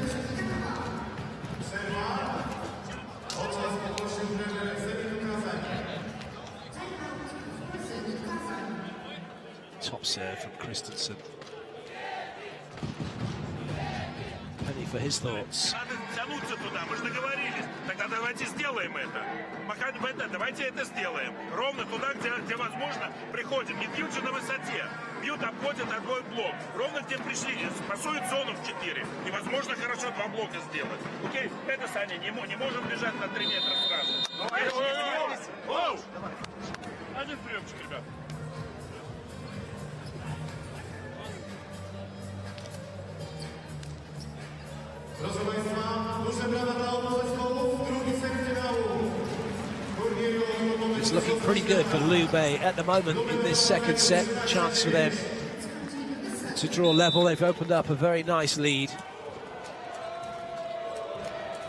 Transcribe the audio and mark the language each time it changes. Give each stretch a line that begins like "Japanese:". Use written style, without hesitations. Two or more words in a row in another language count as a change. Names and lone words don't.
English: Top serve from Christensen. Penny for his thoughts.
Russian: Тогда давайте сделаем это. Пока давайте это сделаем. Ровно туда, где возможно, приходим. Не бьют же на высоте. Бьют, обходят отбой блок. Ровно где пришли. Пасуют зону в 4. Невозможно хорошо 2 блока сделать. Окей? Это, Саня, не можем бежать на 3 метра сразу. Оу! Один приемчик, ребят.
Polish: Proszę Państwa, duże brawa dla obu zespołów, drugi set finału.
English: It's looking pretty good for Lube at the moment in this second set. Chance for them to draw level. They've opened up a very nice lead.